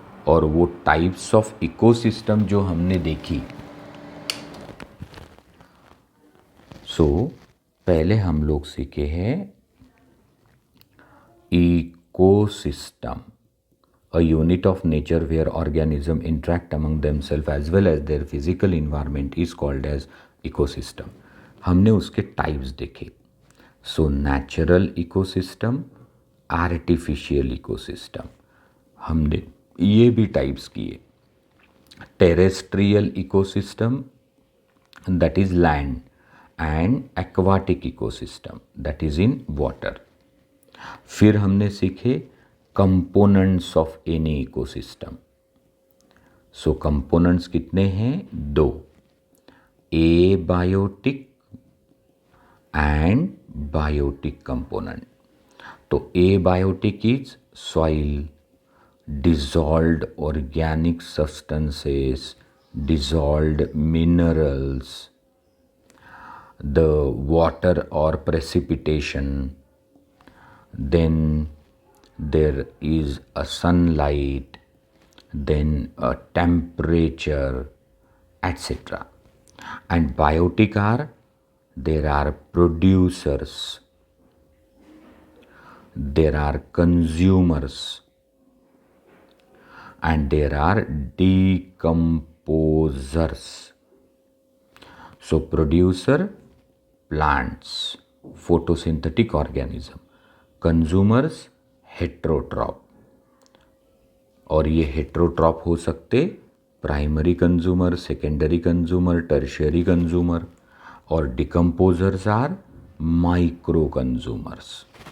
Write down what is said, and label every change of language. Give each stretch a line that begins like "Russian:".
Hindi: और वो types of ecosystem जो हमने देखी, सो पहले हम लोग सीखे हैं
English: Ecosystem, a unit of nature where organisms interact among themselves as well as their physical environment is called as ecosystem.
Hindi: हमने उसके टाइप्स देखे. So natural ecosystem, artificial ecosystem, हमने ये भी टाइप्स किए.
English: Terrestrial ecosystem, that is land, and aquatic ecosystem, that is in water.
Hindi: फिर हमने सीखे components of any ecosystem. So components कितने हैं? 2, एबायोटिक एंड बायोटिक कंपोनेंट.
English: तो abiotic is soil, dissolved organic substances, dissolved minerals, the water or precipitation, then there is a sunlight, then a temperature, etc. And biotic are, there are producers, there are consumers, and there are decomposers. So producer, plants, photosynthetic organism, consumers, heterotroph,
Hindi: और ये heterotroph हो सकते
English: Primary consumer, secondary consumer, tertiary consumer, और decomposers are micro consumers.